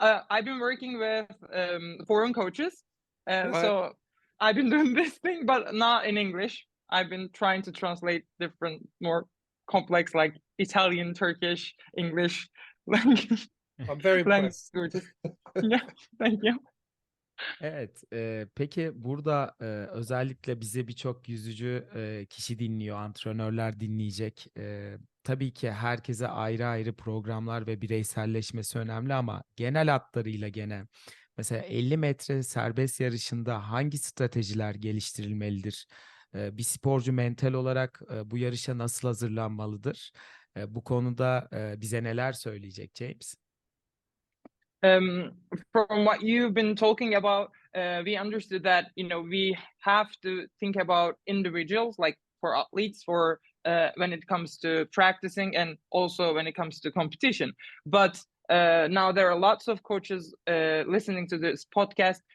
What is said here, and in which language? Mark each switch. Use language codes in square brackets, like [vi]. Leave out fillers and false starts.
[en] I've been working with foreign coaches, Right. so I've been doing this thing, but not in English. I've been trying to translate different, more complex, like Italian, Turkish, English I'm very impressed. languages. Yeah, thank you. [tr] Evet, peki burada özellikle bizi birçok yüzücü kişi dinliyor, antrenörler dinleyecek. Tabii ki herkese ayrı ayrı programlar ve bireyselleşmesi önemli ama genel hatlarıyla gene mesela 50 metre serbest yarışında hangi stratejiler geliştirilmelidir? Bir sporcu mental olarak bu yarışa nasıl hazırlanmalıdır? Bu konuda bize neler söyleyecek James? [en] From what you've been talking about, we understood that we have to think about individuals, like for athletes, for when it comes to practicing, and also when it comes to competition. But now there are lots of coaches listening to this podcast.